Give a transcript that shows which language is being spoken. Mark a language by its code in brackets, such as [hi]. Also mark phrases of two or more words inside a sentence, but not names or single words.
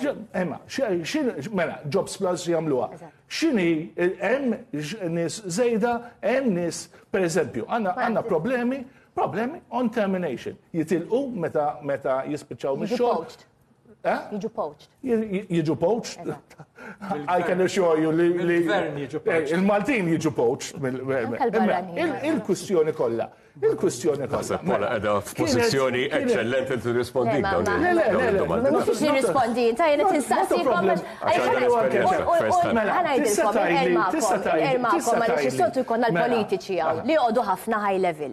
[mt] jagħmluha. Mela, Jobs Plus jagħmluha. X'inhi hemm nies żejda, hemm nies pereżempju, għandna problemi [en] on termination. [mt] Jitilqu meta jispiċċaw Jiġu mix-xogħol. poached. Jiġu poached. Jiġu poached. [en] I can assure you li [mt] Mill-gvern jiġu poached. il-Maltin jiġu poached. Anke l-barranin. Il-kwistjoni kollha. Naħseb Pola qiegħda f'pożizzjoni eċċellenti li tirrispondik dawn il-domandi. Mhux biex nirrispondi, ta' jiena tinsaqsikom il-ma'kom għaliex is-soltu jkollna l-politiċi hawn li joqogħdu ħafna [en] high level.